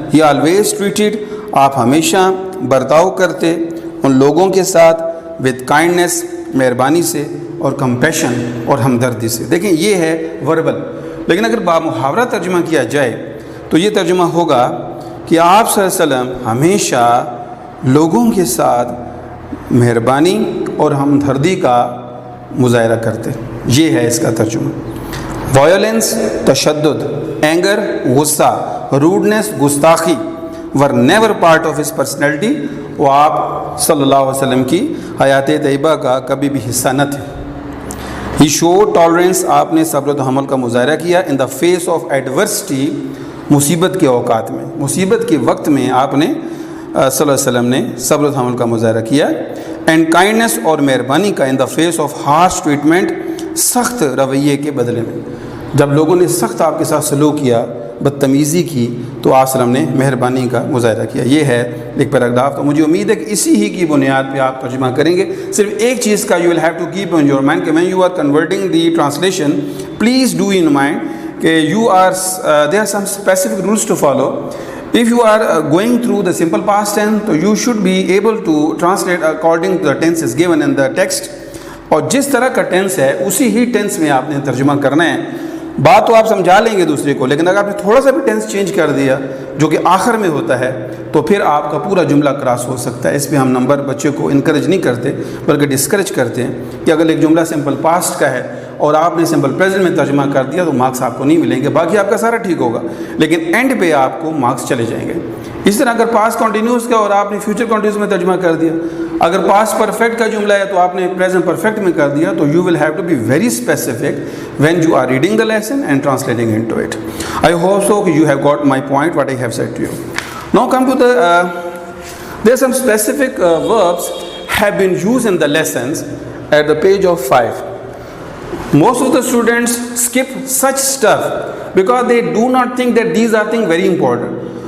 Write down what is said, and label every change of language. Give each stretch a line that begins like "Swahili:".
English: he always treated,
Urdu: آپ ہمیشہ برتاؤ کرتے ان لوگوں کے ساتھ
English: with kindness,
Urdu: مہربانی سے, اور کمپیشن اور ہمدردی سے. دیکھیں یہ ہے وربل. لیکن اگر بامحاورہ ترجمہ کیا جائے تو یہ ترجمہ ہوگا کہ آپ صلی اللہ علیہ وسلم ہمیشہ لوگوں کے ساتھ مہربانی اور ہمدردی کا مظاہرہ کرتے. یہ ہے اس کا ترجمہ.
English: Violence, تشدد, anger, غصہ, rudeness, گستاخی were never part of his personality.
Urdu: وہ آپ صلی اللہ علیہ وسلم کی حیات طیبہ کا کبھی بھی حصہ نہ تھے.
English: He showed tolerance,
Urdu: آپ نے صبر و تحمل کا مظاہرہ کیا
English: in the face of adversity,
Urdu: مصیبت کے اوقات میں, مصیبت کے وقت میں آپ نے صلی اللہ علیہ وسلم نے صبر و تحمل کا مظاہرہ کیا. اینڈ کائنڈنس, اور مہربانی کا
English: in the face of harsh treatment,
Urdu: سخت رویے کے بدلے میں. جب لوگوں نے سخت آپ کے ساتھ سلوک کیا, بدتمیزی کی, تو آپ وسلم نے مہربانی کا مظاہرہ کیا. یہ ہے ایک پیراگراف. تو مجھے امید ہے کہ اسی ہی کی بنیاد پہ آپ ترجمہ کریں گے. صرف ایک چیز کا
English: You will have to keep in your mind, کہ when you are converting the translation, please do in mind کہ you are there are some specific rules to follow. If you are going through the simple past tense, so you should be able to translate according to the tenses given in the text.
Urdu: اور جس طرح کا tennis ہے اسی ہی tennis میں آپ نے ترجمہ کرنا ہے. بات تو آپ سمجھا لیں گے دوسرے کو, لیکن اگر آپ نے تھوڑا سا بھی ٹینس چینج کر دیا جو کہ آخر میں ہوتا ہے, تو پھر آپ کا پورا جملہ کراس ہو سکتا ہے. اس پہ ہم نمبر بچے کو انکریج نہیں کرتے بلکہ ڈسکریج کرتے ہیں کہ اگر ایک جملہ سمپل پاسٹ کا ہے اور آپ نے سمپل پریزنٹ میں ترجمہ کر دیا تو مارکس آپ کو نہیں ملیں گے. باقی آپ کا سارا ٹھیک ہوگا, لیکن اینڈ پہ آپ کو مارکس چلے جائیں گے. اس طرح اگر پاسٹ کنٹینیوس کا اور آپ نے فیوچر کنٹینیوس میں ترجمہ کر دیا, اگر پاسٹ پرفیکٹ کا جملہ ہے تو آپ نے پریزنٹ پرفیکٹ میں کر دیا, تو
English: You will have to be very specific when you are reading the lesson and translating into it. I hope so کہ you have got my point what I have said to you. Now come to the there some specific verbs have been use in the lessons at the page of 5. Most of the students skip such stuff because they do not think that these are things very important.